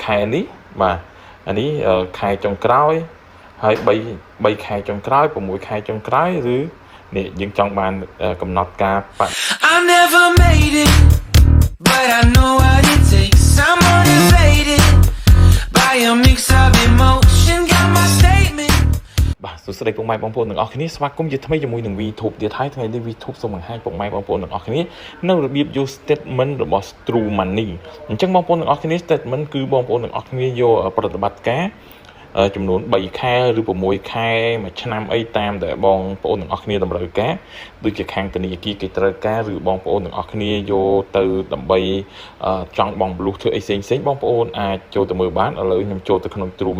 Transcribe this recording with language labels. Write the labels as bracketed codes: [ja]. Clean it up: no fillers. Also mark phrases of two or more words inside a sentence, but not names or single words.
[km] ខែនេះបាទអានេះខែចុងក្រោយហើយ3ខែចុងក្រោយ6ខែចុងក្រោយឬនេះយើងចង់បានកំណត់ការបដិ [en] I never made it but I know what it takes I'm motivated by a mix of emotion got my statement [km] បាទសួស្តីពុកម៉ែបងប្អូនទាំងអស់គ្នាស្វាគមន៍ជាថ្មីជាមួយនឹង VTube ទៀតហើយថ្ងៃនេះ VTube សូមបង្ហាញពុកម៉ែបងប្អូនទាំងអស់គ្នានៅរបៀបយក statement របស់ True Money អញ្ចឹងបងប្អូនទាំងអស់គ្នា statement គឺបងប្អូនទាំងអស់គ្នាយកប្រតិបត្តិការចំនួន3ខែឬ6ខែមួយឆ្នាំអីតាមដែលបងប្អូនទាំងអស់គ្នាតម្រូវការដូចជាខាងធនាគារគេត្រូវការឬបងប្អូនទាំងអស់គ្នាយកទៅដើម្បីចង់បងblue ធ្វើអីផ្សេងបងប្អូនអាចចូលទៅមើលបានឥឡូវខ្ញុំចូលទៅក្នុង True